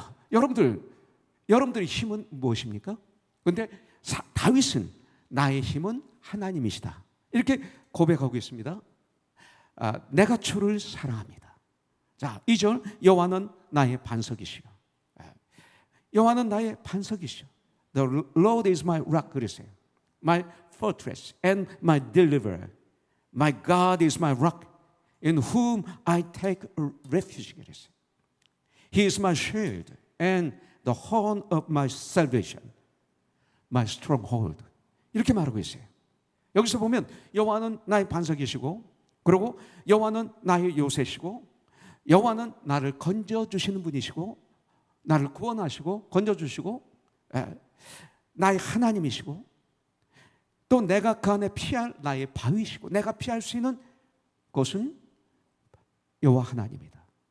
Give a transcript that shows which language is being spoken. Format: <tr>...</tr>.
<ko>여러분들의 힘은 무엇입니까? 그런데 다윗은 나의 힘은 하나님이시다, 이렇게 고백하고 있습니다. 내가 주를 사랑합니다. 자, 2절 여호와는 나의 반석이시오. 여호와는 나의 반석이시오.</ko> <en>The Lord is my rock,</en> <ko>그랬어요.</ko> <en>My fortress and my deliverer. My God is my rock in whom I take refuge,</en> <ko>그랬어요.</ko> <en>He is my shield and the horn of my salvation, my stronghold.</en> <ko>이렇게 말하고 있어요. 여기서 보면 여호와는 나의 반석이시고, 그리고 여호와는 나의 요새시고, 여호와는 나를 건져주시는 분이시고, 나를 구원하시고 건져주시고, 나의 하나님이시고, 또 내가 그 안에 피할 나의 바위시고, 내가 피할 수 있는 곳은 여호와 하나님이다.</ko>